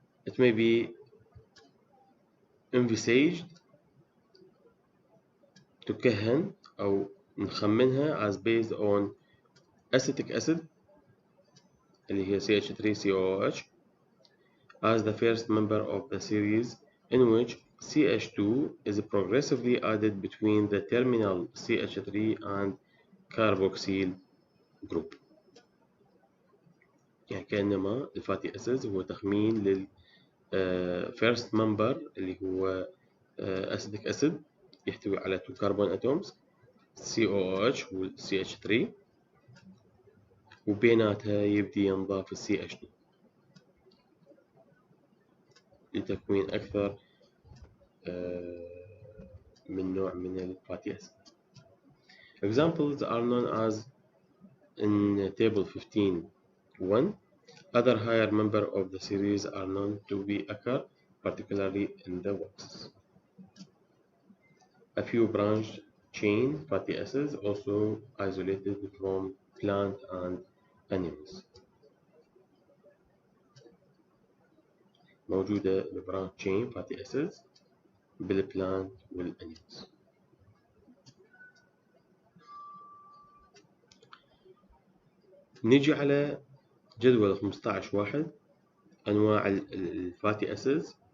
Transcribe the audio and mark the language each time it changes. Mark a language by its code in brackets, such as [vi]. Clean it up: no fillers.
[en] It may be envisaged [ar] تكهن أو نخمنها [en] as based on acetic acid [ar] اللي هي [en] CH3COOH as the first member of the series in which CH2 is progressively added between the terminal CH3 and carboxyl group. [ar] يعني كأنما الفاتي أسيدز هو تخمين لل [en] first member [ar] اللي هو acetic acid يحتوي على 2 carbon atoms COOH و CH3 وبيناتها يبدي ينضاف CH2 لتكوين أكثر من نوع من الفاتي أسيد. [en] Examples are known as in table 15.1. Other higher member of the series are known to be occur, particularly in the wax. A few branch chain fatty acids also isolated from plant and animals. [ar] موجودة البرانش chain fatty acids بالبلانت والانيمالز. نيجي على جدول 15.1 أنواع الفاتي أسيدز.